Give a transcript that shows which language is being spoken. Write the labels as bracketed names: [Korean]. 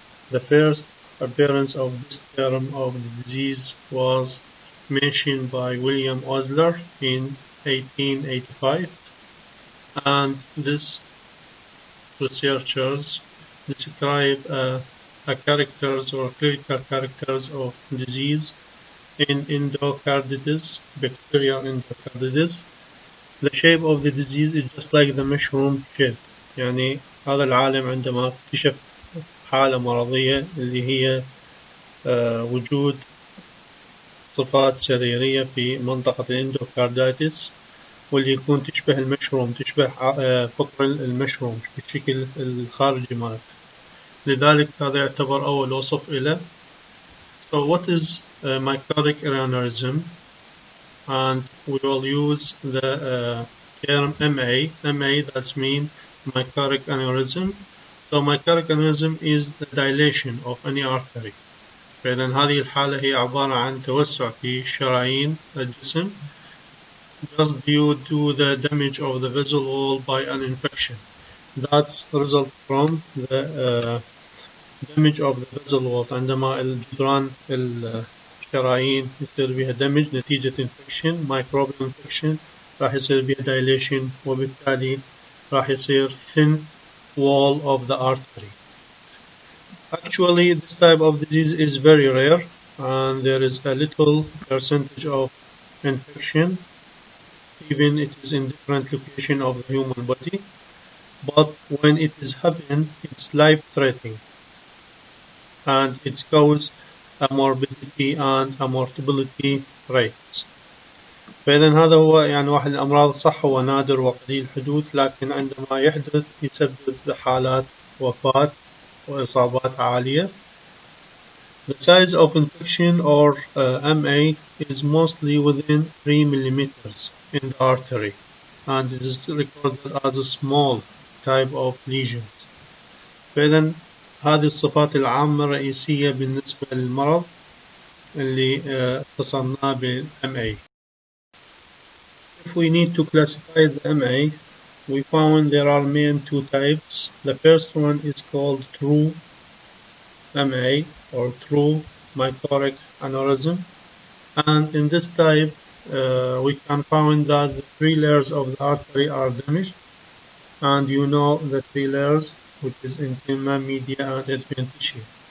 [English] The first appearance of this term of the disease was mentioned by William Osler in 1885, and these researchers describe characters or clinical characters of disease in endocarditis, bacterial endocarditis. The shape of the disease is just like the mushroom shape. [Arabic] يعني هذا العالم عندما اكتشف حالة مرضية اللي هي وجود صفات سريرية في منطقة الاندوكارديتس، واللي يكون تشبه المشروم، تشبه فطر المشروم بالشكل الخارجي مالته. لذلك هذا يعتبر أول وصف له. [English] So what is mycotic aneurysm? And we will use the term MA. MA, that means mycotic aneurysm. So mycotic aneurysm is the dilation of any artery. [Arabic] فإذا هذه الحالة هي عبارة عن توسع في شرايين الجسم [English] just due to the damage of the vessel wall by an infection. That's result from the damage of the vessel wall. [Arabic] عندما الجدران الشرايين يصير بها damage نتيجة infection, microbial infection، راح يصير بها dilation، وبالتالي راح يصير [English] thin wall of the artery. Actually, this type of disease is very rare, and there is a little percentage of infection, even it is in different location of the human body. But when it is happening, it's life-threatening, and it causes a morbidity and a mortality rate. [Arabic] فإذا هذا هو يعني واحد الأمراض، صح هو نادر وقليل الحدوث، لكن عندما يحدث يسبب حالات وفاة وإصابات عالية. [English] The size of infection or MA is mostly within 3 millimeters in the artery, and it is recorded as a small type of lesion. [Arabic] فإذا هذه الصفات العامة الرئيسية بالنسبة للمرض اللي اختصرناه بال MA. [English] If we need to classify the MA, we found there are main two types. The first one is called true MA or true mycotic aneurysm, and in this type we can find that the 3 layers of the artery are damaged, and you know the 3 layers, which is intima, media, and adherent tissue.